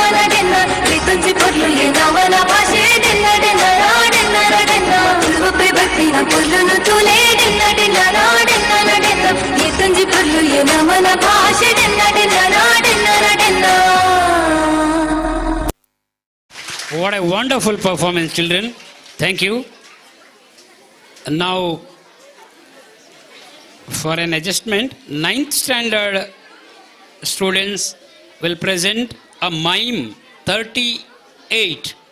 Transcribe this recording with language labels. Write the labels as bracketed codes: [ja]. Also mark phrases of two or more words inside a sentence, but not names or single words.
[tcy] ಡೆನ್ನ ಇತ್ತೊಂಜಿ ಪೊರ್ಲು ಏ ನಮನ ಭಾಷೆ ಡೆನ್ನ ಡೆನ್ನ ಡೆನ್ನ ಡೆನ್ನ ತುಳುವಪ್ಪೆ ಬಟ್ಟಿನ ಪೊರ್ಲುನು ತೂಲೆ ಡೆನ್ನ ಡೆನ್ನ ಡೆನ್ನ ಡೆನ್ನ ಇತ್ತೊಂಜಿ ಪೊರ್ಲು ಏ ನಮನ ಭಾಷೆ ಡೆನ್ನ ಡೆನ್ನ ಡೆನ್ನ ಡೆನ್ನ. [en] What a wonderful performance, children. Thank you. Now, for an adjustment, 9th standard students will present a mime 38.